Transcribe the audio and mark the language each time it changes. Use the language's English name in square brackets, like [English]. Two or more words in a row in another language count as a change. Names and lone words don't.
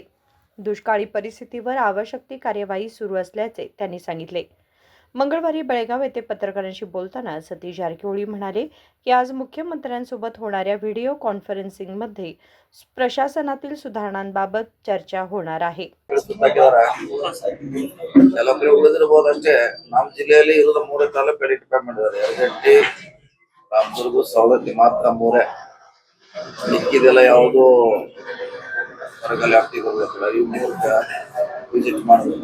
[Marathi] दुष्काळी परिस्थितीवर आवश्यक ती कार्यवाही सुरू असल्याचे त्यांनी सांगितले. मंगळवारी बेळगाव येथे पत्रकारांशी बोलताना सतीश जारकिहोळी म्हणाले की आज मुख्यमंत्र्यांसोबत होणाऱ्या व्हिडिओ कॉन्फरन्सिंगमध्ये प्रशासनातील सुधारणांबाबत चर्चा होणार आहे. [Kannada] ಕೆಲವೊಬ್ಬರು ಉಳಿದಿರಬಹುದು ಅಷ್ಟೇ. ನಮ್ಮ ಜಿಲ್ಲೆಯಲ್ಲಿ ಇರೋದು ಮೂರೇ ತಾಲೂಕು ಡಿಪೆಂಡ್ ಮಾಡಿದ್ದಾರೆ. ಯರಗಟ್ಟಿ, ರಾಮದುರ್ಗ, ಸವದತ್ತಿ ಮಾತ್ರ ಮೂರೇ. ಮಿಕ್ಕಿದೆಲ್ಲ ಯಾವುದು ಹೊರಗಲ್ಲಿ ಆಗ್ತಿ ಹೋಗ್ಬೇಕಲ್ಲ, ಇವು ಮೂರ್ಕ ವಿಸಿಟ್ ಮಾಡಬೇಕು.